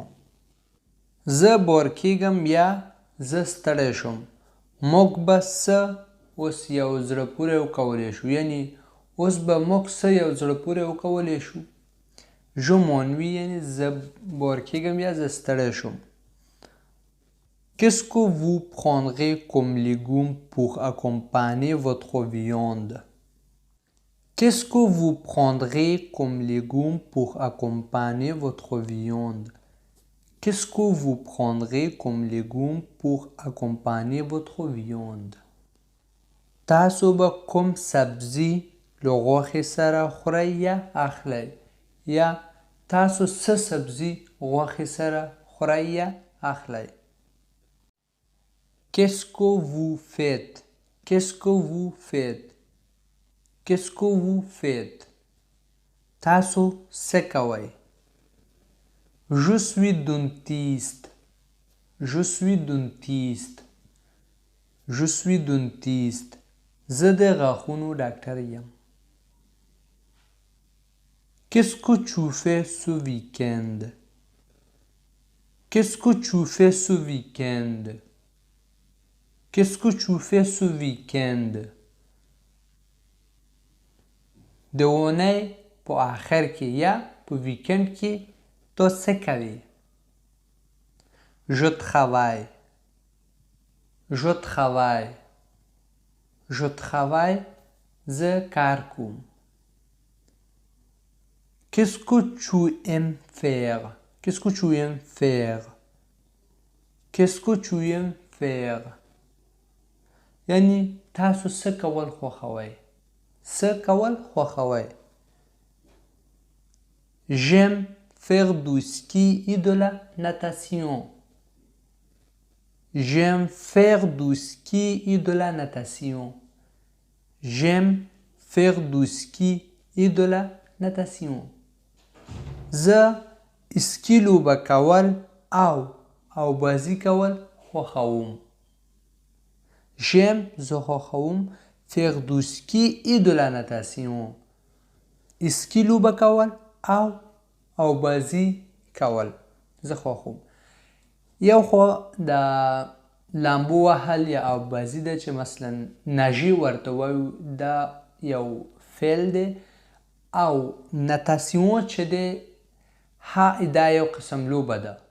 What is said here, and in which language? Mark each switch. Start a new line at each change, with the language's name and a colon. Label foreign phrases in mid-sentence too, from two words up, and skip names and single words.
Pashto: زه بور کېږم یا زه ستړی شم. موږ به څه اوس یو زړه پورې وکولی شو، یعنی اوس به موږ څه یو زړه پورې وکولی شو.
French: Je m'ennuie
Pashto: یعنی زه بور کېږم یا زه ستړی شم.
French: Qu'est-ce que vous prendrez comme légumes pour accompagner votre viande؟ Qu'est-ce que vous prendrez comme légumes pour accompagner votre viande؟ Qu'est-ce que vous prendrez comme légumes pour accompagner votre viande؟
Pashto: تاسو به کوم سبزي له غوښې سره خورئ یا اخلئ، یا تاسو څه سبزي غوښې سره خورئ یا اخلئ.
French: Qu'est-ce que vous faites؟ Qu'est-ce que vous faites؟ Qu'est-ce que vous faites؟
Pashto: تاسو څه کوئ.
French: Je suis dentiste، je suis dentiste، je suis dentiste،
Pashto: زه د غاښونو ډاکټر یم.
French: Qu'est-ce que tu fais ce week-end? Qu'est-ce que tu fais ce week-end? Qu'est-ce que tu fais ce week-end?
Pashto: د اونۍ په آخر کې یا په ویکند کې ته څه کوې؟
French: Je travaille. Je travaille. Je travaille.
Pashto: زه کار کوم.
French: Qu'est-ce que tu aimes faire? Qu'est-ce que tu aimes faire? Qu'est-ce que tu aimes faire?
Pashto: یعنی تاسو څه کول خوښوئ؟ څه کول خوښوئ؟
French: J'aime faire du ski et de la natation. J'aime faire du ski et de la natation. J'aime faire du ski et de la natation.
Pashto: زه اسکی لوبه کول او بازی کول خوښوم.
French: J'aime
Pashto: زه خوښوم
French: faire du ski et de la natation.
Pashto: اسکی لوبه کول او بازی کول زه خوښوم. یو خو د لامبو وهل یا او بازی ده چې مثلا ناژي ورته وایو دا یو فعل دی او نتاسیون چې دی دا یو قسم لوبه ده.